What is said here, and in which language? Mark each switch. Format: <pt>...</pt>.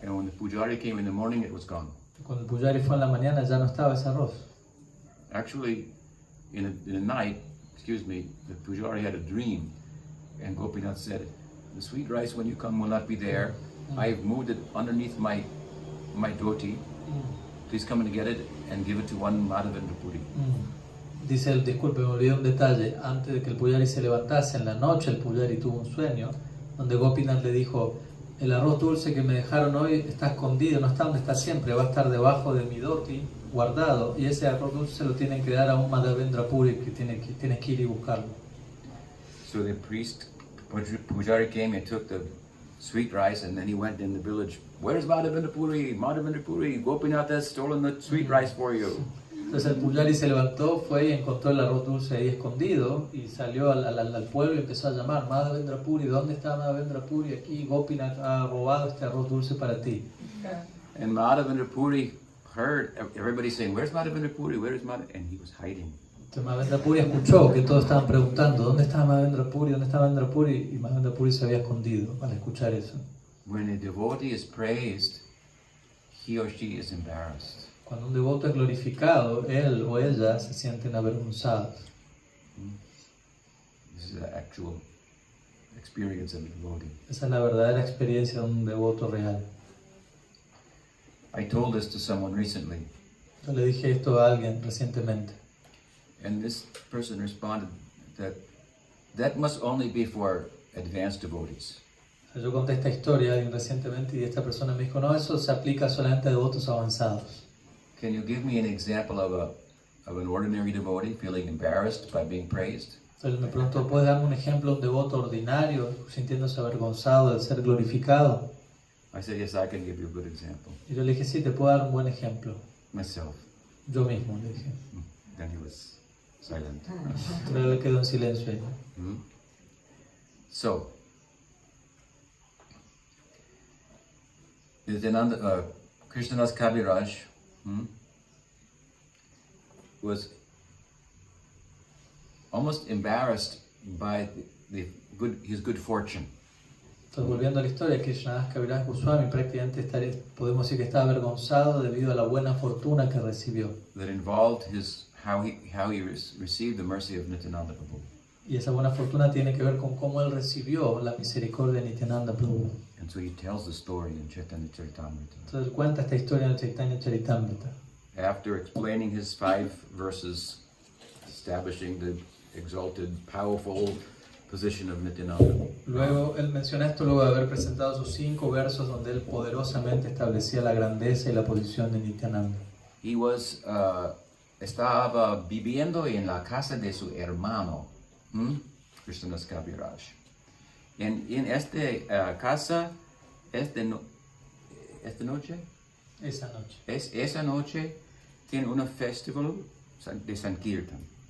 <en>And when the pujari came in the morning, it was gone.</en> <es>Cuando el pujari fue en la mañana ya no estaba ese arroz.</es> <en>Actually, in the night, the pujari had a dream, and Gopinath said, the sweet rice when you come will not be there. I've moved it underneath my dhoti. Please come and get it and give it to one Madhavendra Puri.</en> <es>Dice él, disculpe, me olvidé un detalle. Antes de que el pujari se levantase en la noche, el pujari tuvo un sueño donde Gopinath le dijo, el arroz dulce que me dejaron hoy está escondido, no está donde está siempre, va a estar debajo de mi dhoti, guardado, y ese arroz dulce se lo tienen que dar a un Madhavendra Puri que tienes que ir y buscarlo.</es> <en>So the priest, Pujari came and took the sweet rice, and then he went in the village. Where's Madhavendra Puri? Madhavendra Puri, Gopinath has stolen the sweet rice for you.</en> <es>Entonces el Pujari se levantó, fue y encontró el arroz dulce ahí escondido y salió al pueblo y empezó a llamar: Madhavendra Puri, ¿dónde está Madhavendra Puri? Aquí Gopinath ha robado este arroz dulce para ti.</es> <en>And Madhavendra Puri heard everybody saying, "Where's Madhavendra Puri? Where is Madhavendra?" And he was hiding.</en> <es>Entonces Madhavendra Puri escuchó que todos estaban preguntando: ¿dónde está Madhavendra Puri? ¿Dónde está Madhavendra Puri? Y Madhavendra Puri se había escondido al escuchar eso.</es> <en>When a devotee is praised, he or she is embarrassed.</en> <es>Cuando un devoto es glorificado, él o ella se sienten avergonzados.</es> <en>This is the actual experience of a devotee.</en> <es>Esa es la verdadera experiencia de un devoto real.</es> <en>I told this to someone recently,</en> <es>Yo le dije esto a alguien recientemente.</es> <en>and this person responded that must only be for advanced devotees.</en> <es>Yo conté esta historia a alguien recientemente y esta persona me dijo: no, eso se aplica solamente a devotos avanzados.</es> <en>Can you give me an example of an ordinary devotee feeling embarrassed by being praised?</en> <es>Entonces me preguntó: ¿puedes darme un ejemplo de un devoto ordinario sintiéndose avergonzado de ser glorificado?</es> <en>I said, yes, I can give you a good example.</en> <es>Y yo le dije: sí, te puedo dar un buen ejemplo.</es> <en>Myself.</en> <es>Yo mismo, le dije.</es> <en>Then he was silent.</en> <es>Pero él quedó en silencio ahí.</es> <en>So, Nityananda, Krishnadas Kaviraj was almost embarrassed by his good fortune.</en> <es>Entonces, volviendo a la historia, Krishnadas Kaviraj Goswami prácticamente podemos decir que está avergonzado debido a la buena fortuna que recibió.</es> <en>That involved how he received the mercy of Nityananda Prabhu.</en> <es>Y esa buena fortuna tiene que ver con cómo él recibió la misericordia de Nityananda Prabhu.</es> <en>And so he tells the story in Chaitanya Charitamrita.</en> <es>Entonces cuenta esta historia en el Chaitanya Charitamrita.</es> <en>After explaining his 5 verses, establishing the exalted, powerful position of Nityananda.</en> <es>Luego él menciona esto luego de haber presentado sus 5 versos donde él poderosamente establecía la grandeza y la posición de Nityananda.</es> <en>He was</en> <es>estaba viviendo en la casa de su hermano, Krishnadas Kaviraj. En esta casa, esta noche, esa noche tiene un festival de Sankirtan.</es>